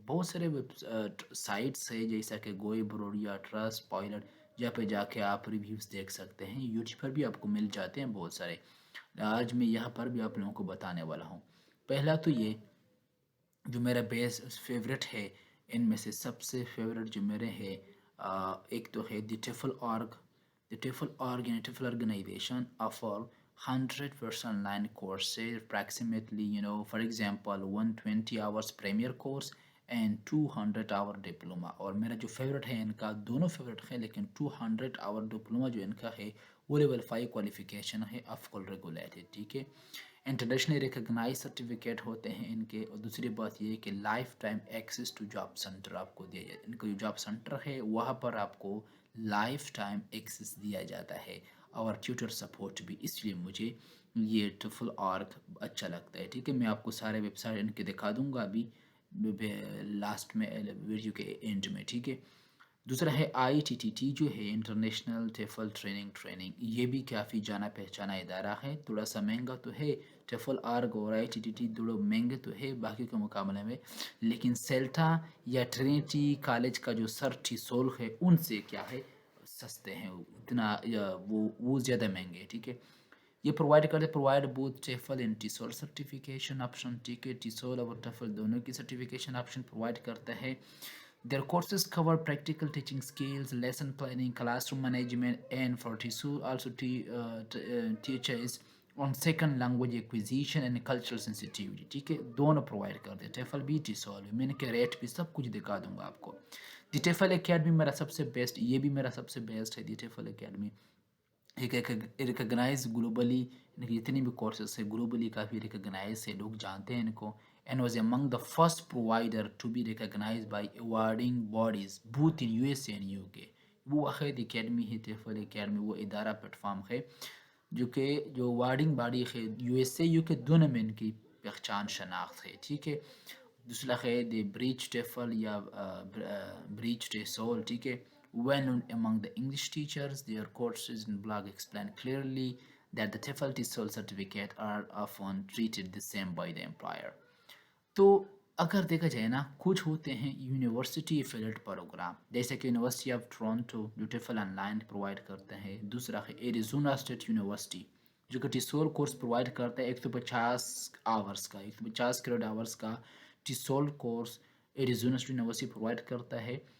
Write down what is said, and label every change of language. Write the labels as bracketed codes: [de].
[ur] بہت سارے سائٹس ہے جیسا کہ گوئی بروڈیا، ٹرسٹ پائلٹ، جہاں پہ جا کے آپ ریویوز دیکھ سکتے ہیں. یوٹیوب پر بھی آپ کو مل جاتے ہیں بہت سارے. آج میں یہاں پر بھی آپ لوگوں کو بتانے والا ہوں. پہلا تو یہ جو میرا بیس فیوریٹ ہے، ان میں سے سب سے فیوریٹ جو میرے ہے، ایک تو ہے دی ٹیفل آرگ. [en] The TEFL org یعنی TEFL organization offer 100% online courses, approximately, for example, 120 hours premier course and 200 hour diploma. [ur] اور میرا جو فیوریٹ ہے ان کا، دونوں فیوریٹ ہیں، لیکن 200 hour ڈپلوما جو ان کا ہے وہ لیول 5 کوالیفیکیشن ہے، افقل ریگولیٹڈ. ٹھیک ہے، انٹرنیشنلی ریکگنائز سرٹیفکیٹ ہوتے ہیں ان کے. اور دوسری بات یہ ہے کہ [en] life time access to job centre [ur] آپ کو دیا جاتا ہے. ان کا جو جاب سینٹر ہے وہاں پر آپ کو لائف ٹائم ایکسیس دیا جاتا ہے، اور ٹیوٹر سپورٹ بھی. اس لیے مجھے یہ ٹفل آرک اچھا لگتا ہے. ٹھیک ہے، میں آپ کو سارے ویب سائٹ ان کے دکھا دوں گا ابھی لاسٹ میں ویڈیو کے اینڈ میں. ٹھیک ہے، دوسرا ہے ITTT جو ہے انٹرنیشنل ٹیفل ٹریننگ. یہ بھی کافی جانا پہچانا ادارہ ہے. تھوڑا سا مہنگا تو ہے ٹیفل آرگ اور ITTT، تھوڑا مہنگے تو ہے باقی کے مقابلے میں، لیکن سیلٹا یا ٹرینٹی کالج کا جو سر ٹیسول ہے ان سے کیا ہے سستے ہیں اتنا، وہ زیادہ مہنگے. ٹھیک ہے، یہ [en] Provide both TEFL and TESOL certification option. [ur] ٹھیک ہے، ٹیسول اور ٹیفل دونوں کی سرٹیفکیشن آپشن پرووائڈ کرتا ہے. [en] Their courses cover practical teaching skills, lesson planning, classroom management, and for TESOL also teaches on second language acquisition and cultural sensitivity. [ur] ٹھیک ہے، دونوں پرووائڈ کرتے ہیں، ٹیفل بھی ٹیسول بھی. میں نے کے ریٹ بھی سب کچھ دکھا دوں گا آپ کو. دی ٹیفل اکیڈمی میرا سب سے بیسٹ، یہ بھی میرا سب سے بیسٹ ہے. دی ٹیفل اکیڈمی ایک ریکگنائز گلوبلی، جتنے بھی کورسز ہے گلوبلی کافی ریکگنائز ہے، لوگ جانتے ہیں ان کو. [en] and was among the first provider to be recognized by awarding bodies both in USA and UK. [ur] وہ واحد اکیڈمی ہے ٹیفل اکیڈمی، وہ ادارہ پلیٹ فارم ہے جو وارڈنگ باڈی ہے USA UK دونوں میں ان کی پہچان شناخت ہے. ٹھیک ہے، دوسرا ہے دی بریچ ٹیفل یا بریچ ٹیسول. ٹھیک ہے، [en] well known among the English teachers. Their courses and blog explain clearly that the TEFL TESOL certificate are often treated the same by the employer. [ur] تو اگر دیکھا جائے نا، کچھ ہوتے ہیں یونیورسٹی ایفیلیٹ پروگرام، جیسے کہ یونیورسٹی آف ٹورانٹو جو ٹیفل آن لائن پرووائڈ کرتے ہیں. دوسرا ہے ایریزونا اسٹیٹ یونیورسٹی جو کہ ٹیسول کورس پرووائڈ کرتا ہے 150 آورس کا، 150 کریڈٹ آورس کا ٹیسول course Arizona state university provide کرتا ہے.